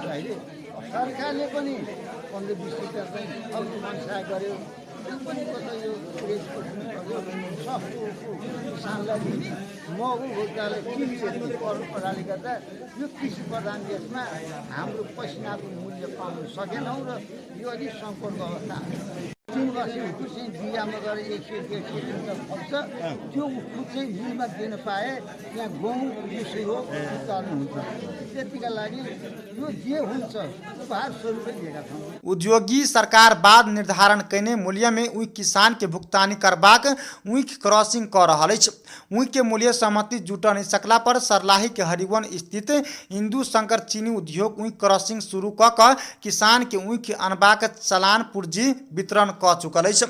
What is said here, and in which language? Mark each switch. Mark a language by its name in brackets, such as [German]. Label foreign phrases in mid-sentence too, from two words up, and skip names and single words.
[Nepali] अहिले सरकारले पनि 15-20 रुपियाँ चाहिँ अघि मनसा गर्यो, यो पनि कता यो सस्तो किसानलाई दिने महँगो भोक्तालाई किन्ने प्रणाली गर्दा यो कृषि प्रधान देशमा हाम्रो पसिनाको मूल्य पाउन सकेनौँ र यो अलिक सङ्कटको अवस्था। 3 वर्षको चाहिँ बिहामा गएर 100-150 क्विन्टल फल्छ, त्यो उखु चाहिँ मिलमा दिन पाए त्यहाँ गहुँ यसै हो उत्पादन हुन्छ। त्यतिका लागि यो जे हुन्छ उपहार स्वरूपै दिएका छौँ। [Maithili] उद्योगी सरकार बाद निर्धारण कयने मूल्य में ऊख किसान के भुगतानी करबाक ऊख क्रॉसिंग कर रहल अछि। ऊख के मूल्य सहमति जुट नहीं सकला पर सरलाही के हरिवन स्थित हिंदू शंकर चीनी उद्योग ऊख क्रॉसिंग शुरू क किसान के ऊख अनबाक चालान पूर्जी वितरण क चुकल अछि।